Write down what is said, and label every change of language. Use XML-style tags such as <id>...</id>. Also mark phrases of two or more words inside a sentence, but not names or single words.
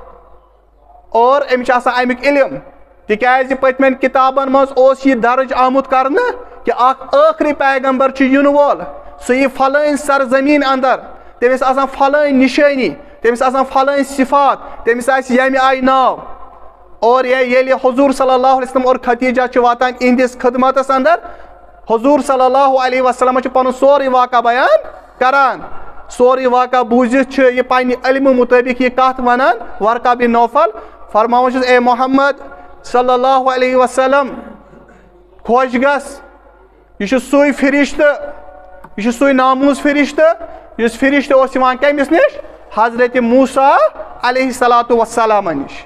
<ks>اور أمِس چھُ آسان امیُک علم تِکیٛازِ پٔتمٮ۪ن کِتابن منٛز اوس یہِ درٕج آمُت کرنہٕ کہِ اکھ ٲخری پیغمبر چھُ یِنہٕ وول سُہ یی فلٲنۍ سرزمیٖن اندر تٔمِس آسان فلٲنۍ نِشٲنی تٔمِس آسان فلٲنۍ صفات تٔمِس آسہِ ییٚمہِ آیہِ ناو اور ییٚلہِ حضوٗر</ks> <ar>صلی اللہ علیہ وسلم</ar> <ks>اور خدیجہ چھِ واتان یِہنٛدِس خدمتس اندر حضوٗر</ks> <ar>صلی اللہ علیہ وسلم</ar> <ks>چھُ پنُن سورُے واقعہ بیان کران سورُے واقعہ بوٗزِتھ چھُ یہِ پننہِ علمہٕ مُطٲبق یہِ کتھ ونان ورقہ بن نوفل فرماوان چھُس اے محمد</ks> <ar>صلی اللہ علیہ وسلم</ar> <ks>خۄش گژھ یہِ چھُ سُے فرشتہٕ یہِ چھُ سُے ناموٗز فرشتہٕ یُس فرشتہٕ اوس یِوان کٔمِس نِش حضرت موسیٰ</ks> <ar>علیہ الصلوۃ والسلامن</ar> <ks>نِش</ks>